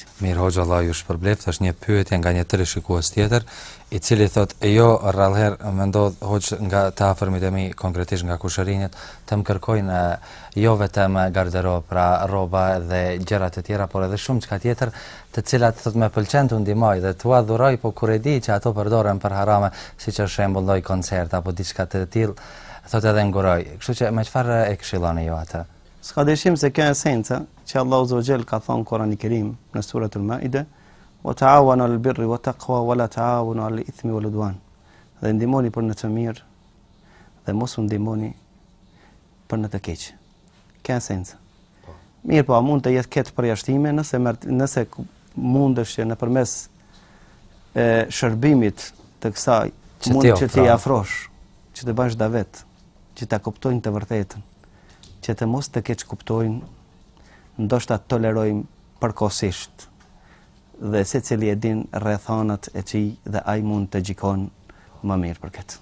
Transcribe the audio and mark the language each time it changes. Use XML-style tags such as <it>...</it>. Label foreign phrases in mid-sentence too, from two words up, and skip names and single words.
<sq>Mirë hoxha, Allah ju shpërbleft. Është një pyetje nga një teleshikues tjetër, i cili thotë jo rrallëherë më ndodh hoxh nga të afërmit e mi, konkretisht nga kushërinjët, të më kërkojnë jo vetëm garderob, pra rroba dhe gjërat e tjera, por edhe shumë çka tjetër, të cilat thotë më pëlqen të ndihmoj dhe t'u adhuroj, po kur e di që ato përdoren për harame, siç është shembull lloj koncert apo diçka të tillë, thotë edhe nguroj. Kështu që me çfarë e këshilloni ju atë? S'ka dyshim se kjo esenca që Allahu</sq> <ar>عز وجل</ar> <sq>ka thënë Kur'ani Kerim në suratul Maide,</sq> <ar>"وتعاونوا على البر والتقوى ولا تعاونوا على الإثم والعدوان."</ar> <sq>Dhe ndihmoni për në të mirë dhe mos u ndihmoni për në të keq. Kjo esenca. Mirë, po a mund të jetë këtë përjashtime nëse mundesh që nëpërmes shërbimit të kësaj mund që t'i afrosh, që të bash davet, që ta kuptojnë të vërtetën, që të mos të keq kuptojnë, ndoshta tolerojmë përkohësisht dhe secili e din rrethanat e tij dhe ai mund të gjikon më mirë për këtë.</sq>